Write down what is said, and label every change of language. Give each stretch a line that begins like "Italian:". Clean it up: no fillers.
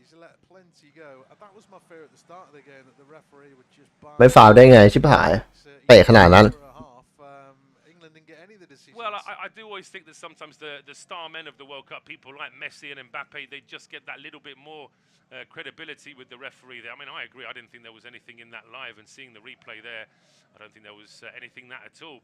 English: He's let plenty go. That was my fear at the start of the game that the referee would just buy.
Thai: ไม่ฟาวได้ไงชิบหายเตะขนาดนั้น
English: England didn't get any of the decisions. Well, I do always think that sometimes the star men of the World Cup, people like Messi and Mbappe, they just get that little bit more credibility with the referee there. I mean, I agree. I didn't think there was anything in that live, and seeing the replay there, I don't think there was anything that at all.